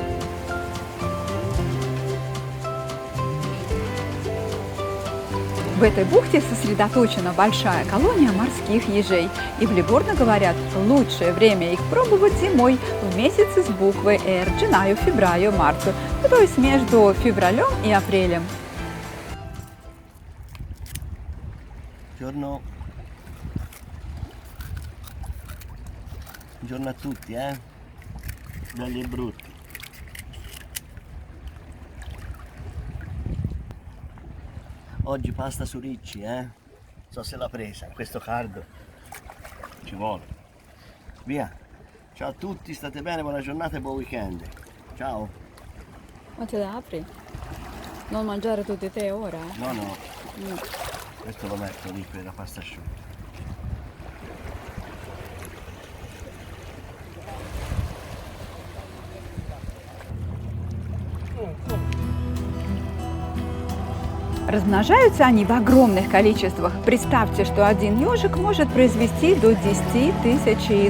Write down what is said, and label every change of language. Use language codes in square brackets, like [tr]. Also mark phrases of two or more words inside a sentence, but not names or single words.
[ru] В этой бухте сосредоточена большая колония морских ежей. И в Ливорно говорят, лучшее время их пробовать зимой в месяцы с буквой «Р» – [it] Gennaio, Febbraio, Marzo, [ru] то есть между февралем и апрелем. [it] Buongiorno a tutti, belli e brutti. Oggi pasta su ricci, Non so se l'ha presa, in questo caldo ci vuole. Via. Ciao a tutti, state bene, buona giornata e buon weekend. Ciao. Ma te la apri? Non mangiare tutti te ora? No. Questo lo metto lì per la pasta asciutta. [ru] Размножаются они в огромных количествах. Представьте, что один ежик может произвести до 10 тысяч яиц.